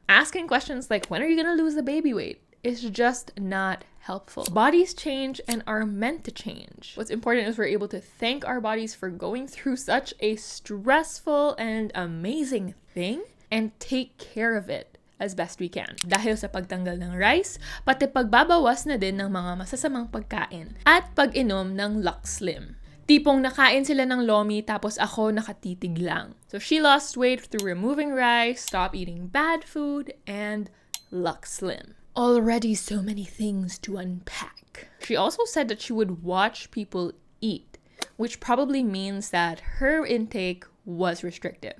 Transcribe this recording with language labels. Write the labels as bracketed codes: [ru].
[en] Asking questions like, when are you gonna lose the baby weight? Is just not helpful. Bodies change and are meant to change. What's important is we're able to thank our bodies for going through such a stressful and amazing thing and take care of it as best we can. [tl] Dahil sa pagtanggal ng rice, pati pagbabawas na din ng mga masasamang pagkain at pag-inom ng Lux Slim. Tipong nakain sila ng lomi tapos ako nakatitig lang. [en] So she lost weight through removing rice, stop eating bad food, and Lux Slim. Already so many things to unpack. She also said that she would watch people eat, which probably means that her intake was restrictive.